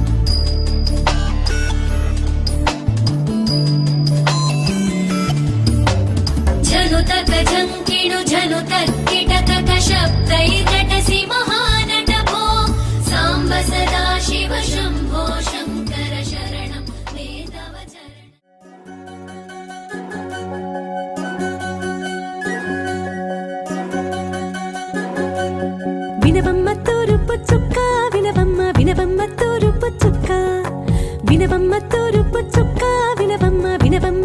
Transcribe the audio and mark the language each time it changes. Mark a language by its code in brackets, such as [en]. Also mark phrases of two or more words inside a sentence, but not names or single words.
[sa] झनुतक झङ्किणु झनुतक्किटकक शब्दैर्नटसि महानट भो साम्ब सदा शिव शम्भो शङ्कर शरणं मे तव चरणम् [te] వినవమ్మ తూరుపు చుక్క వినవమ్మ వినవమ్మ తూరుపు చుక్క వినవమ్మ తూరుపు చుక్క వినవమ్మ వినవమ్మ